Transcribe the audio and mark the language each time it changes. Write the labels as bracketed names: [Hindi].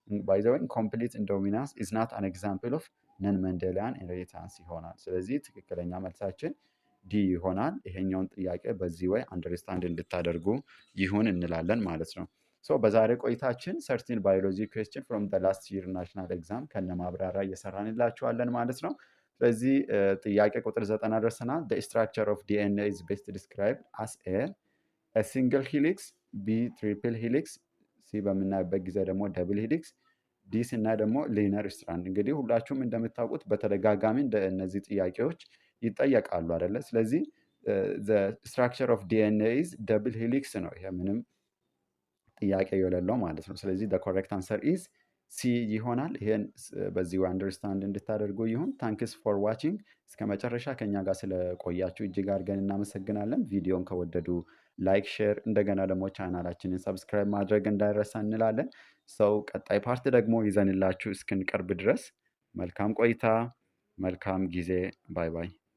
[Amharic] ባይ ዘ ወይ ኢንኮምፕሊት ዶሚናንስ ኢዝ ናት አን ኤግዛምፕል ኦፍ ነን መንደሊያን ኢንሄሪታንስ ይሆናል። ስለዚህ ትክክለኛ መልሳችን ዲ ይሆናል። ይሄኛውን ጥያቄ በዚህ ወይ አንደርስታንድ እንድታደርጉ ይሁን እንላለን ማለት ነው። ሶ በዛሬ ቆይታችን ሰርቲን ባዮሎጂ ኩዌስችን ፍሮም ዘ ላስት ይር ናሽናል ኤግዛም ከነ ማብራሪያ እየሰራንላችኋለን ማለት ነው። ስለዚህ ጥያቄ ቁጥር 90 ደርሰናል። [English] the structure of DNA is best described as a single helix, b triple helix፣ [Amharic] ሲ በምናይበት ጊዜ ደግሞ ደብል ሄሊክስ፣ ዲ ስናይ ደግሞ ሊነር ስትራንድ። እንግዲህ ሁላችሁም እንደምታውቁት በተደጋጋሚ እነዚህ ጥያቄዎች ይጠየቃሉ አይደለ? [English] ስለዚህ the structure of DNA is double helix ነው። [Amharic] ይሄ ምንም ጥያቄ የሌለው ማለት ነው። [English] ስለዚህ the correct answer is [Amharic] ሲ ይሆናል። ይሄን በዚሁ አንደርስታንድ እንድታደርጉ ይሁን። ታንክስ ፎር ዋቺንግ። እስከ መጨረሻ ከኛ ጋር ስለቆያችሁ እጅግ አድርገን እናመሰግናለን። ቪዲዮን ከወደዱ ላይክ፣ ሼር እንደገና ደግሞ ቻናላችንን ሰብስክራይብ ማድረግ እንዳይረሳ እንላለን። ሰው ቀጣይ ፓርት ደግሞ ይዘንላችሁ እስክንቀርብ ድረስ መልካም ቆይታ፣ መልካም ጊዜ። ባይ ባይ።